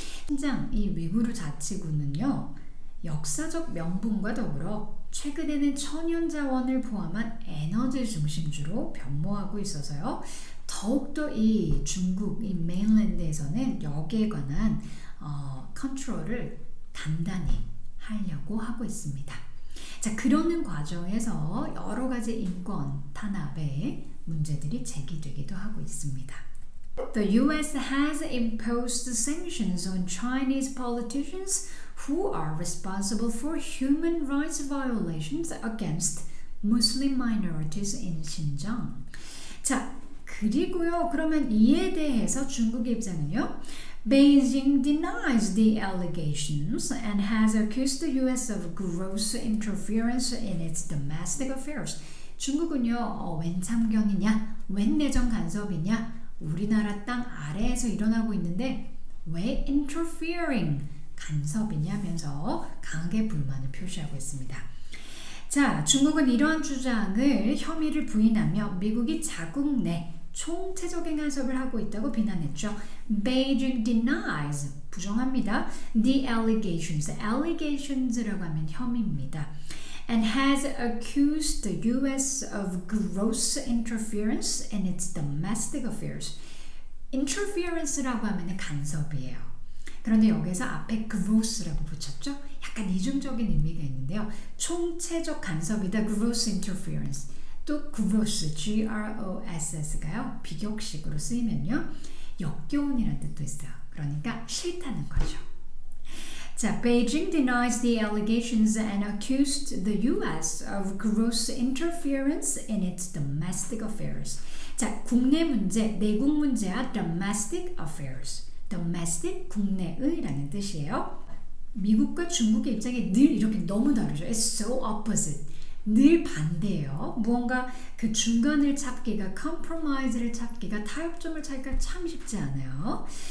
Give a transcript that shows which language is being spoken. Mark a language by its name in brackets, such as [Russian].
[Korean] 신장, 이 위구르 자치구는요, 역사적 명분과 더불어 최근에는 천연자원을 포함한 에너지 중심주로 변모하고 있어서요, 더욱더 이 중국, 이 메인랜드에서는 여기에 관한 컨트롤을 단단히 하려고 하고 있습니다. 자, 그러는 과정에서 여러 가지 인권 탄압의 문제들이 제기되기도 하고 있습니다. [English] The US has imposed sanctions on Chinese politicians who are responsible for human rights violations against Muslim minorities in Xinjiang. [Korean] 자, 그리고요, 그러면 이에 대해서 중국의 입장은요, [English] Beijing denies the allegations and has accused the US of gross interference in its domestic affairs. [Korean] 중국은요, 웬 참견이냐, 웬 내정 간섭이냐, 우리나라 땅 아래에서 일어나고 있는데 왜 interfering, 간섭이냐면서 강하게 불만을 표시하고 있습니다. 자, 중국은 이러한 주장을 혐의를 부인하며 미국이 자국 내 총체적인 간섭을 하고 있다고 비난했죠. [English] Beijing denies, [Korean] 부정합니다. [English] The allegations, [Korean] allegations라고 하면 혐의입니다. [English] And has accused the US of gross interference in its domestic affairs. [Korean] interference라고 하면 간섭이에요. 그런데 여기서 앞에 gross라고 붙였죠. 약간 이중적인 의미가 있는데요. 총체적 간섭이다, [English] gross interference. [Korean] 또 gross, G-R-O-S-S가요. 비격식으로 쓰이면요, 역겨운이라는 뜻도 있어요. 그러니까 싫다는 거죠. [English] 자, Beijing denies the allegations and accused the US of gross interference in its domestic affairs. [Korean] 자, 국내 문제, 내국 문제야 [English] domestic affairs. [Korean] domestic, 국내의라는 뜻이에요. 미국과 중국의 입장이 늘 이렇게 너무 다르죠. [English] It's so opposite. [Korean] 늘 반대예요. 무언가 그 중간을 찾기가, compromise를 찾기가, 타협점을 찾기가 참 쉽지 않아요.